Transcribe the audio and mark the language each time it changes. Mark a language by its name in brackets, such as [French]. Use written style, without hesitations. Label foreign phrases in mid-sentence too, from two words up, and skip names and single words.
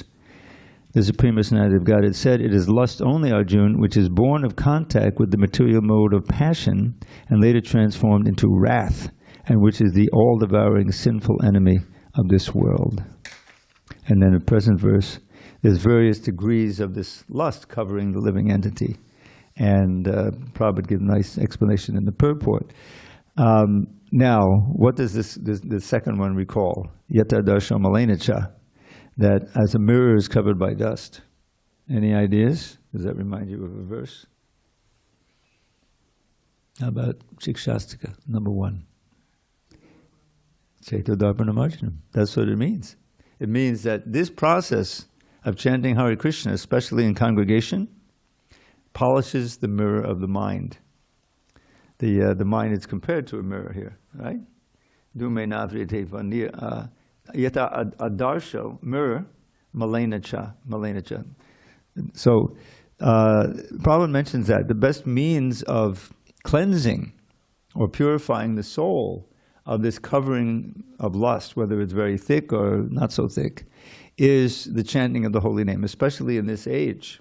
[English] The Supreme Personality of Godhead said, it is lust only, Arjun, which is born of contact with the material mode of passion and later transformed into wrath, and which is the all-devouring sinful enemy of this world. And then in the present verse, there's various degrees of this lust covering the living entity. And Prabhupada gives a nice explanation in the purport. Now, what does the second one recall? [Sanskrit] Yata darsha malenacha, [English] that as a mirror is covered by dust. Any ideas? Does that remind you of a verse? How about Shikshastika, number 1? [Sanskrit] Chaito Darpana Marjanam. [English] That's what it means. It means that this process of chanting Hare Krishna, especially in congregation, polishes the mirror of the mind. The mind is compared to a mirror here, right? [Sanskrit] Dume navrite vanir yata adarsho, mirror, malena cha. [English] So, Prabhupada mentions that the best means of cleansing or purifying the soul of this covering of lust, whether it's very thick or not so thick, is the chanting of the holy name, especially in this age.